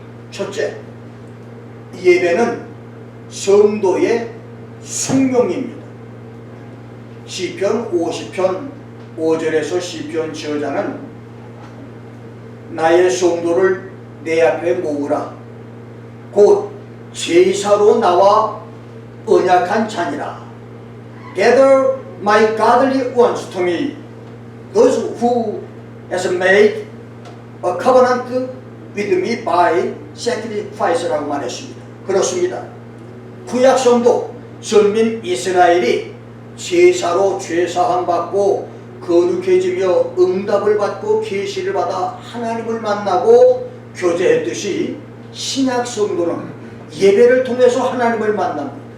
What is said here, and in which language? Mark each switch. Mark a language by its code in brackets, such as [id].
[ko] 첫째, 예배는 성도의 숙명입니다. 시편 50편 5절에서 시편 저자는 나의 성도를 내 앞에 모으라. 곧 제사로 나와 언약한 자니라. [en] Gather my godly ones to me, those who has made a covenant with me by sacrifice [ko] 라고 [en] 말했습니다. [ko] 그렇습니다. 구약 성도 선민 이스라엘이 제사로 죄사함 받고 거룩해지며 응답을 받고 계시를 받아 하나님을 만나고 교제했듯이 신약 성도는 예배를 통해서 하나님을 만납니다.